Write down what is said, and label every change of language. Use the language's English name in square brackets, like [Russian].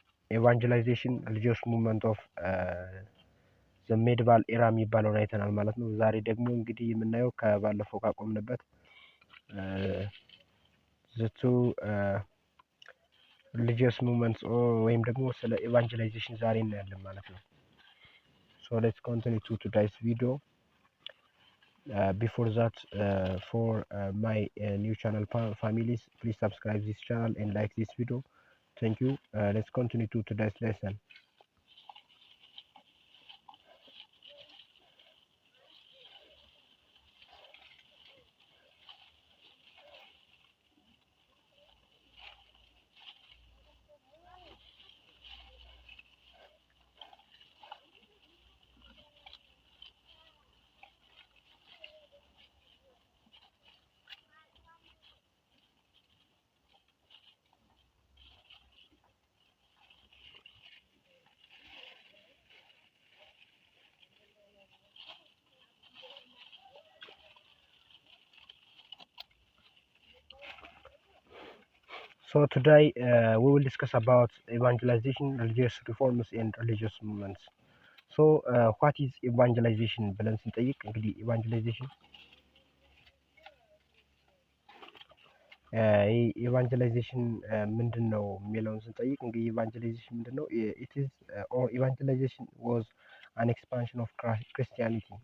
[Amharic] ኤቫንጀላይዜሽን ሪሊጂየስ ሙቭመንት ኦፍ ዘ ሜዲቫል ኤራ የሚባለውን አይተናል ማለት ነው። ዛሬ ደግሞ እንግዲህ የምናየው ከባለፈው ካቆምንበት ዘቱ religious movements ወይም ደግሞ ስለ ኤቫንጀላይዜሽን ዛሬ እናያለን ማለት ነው። [English] So let's continue to today's video. Before that, for my new channel families, please subscribe this channel and like this video. Thank you. Let's continue to today's lesson. So today we will discuss about evangelization, religious reforms and religious movements. So what is evangelization [Amharic] ብለን ስንጠይቅ እንግዲህ evangelization ኢቫንጀላይዜሽን ምንድን ነው የሚለውን ስንጠይቅ እንግዲህ ኢቫንጀላይዜሽን ምንድን ነው? [English] it is or evangelization was an expansion of Christianity.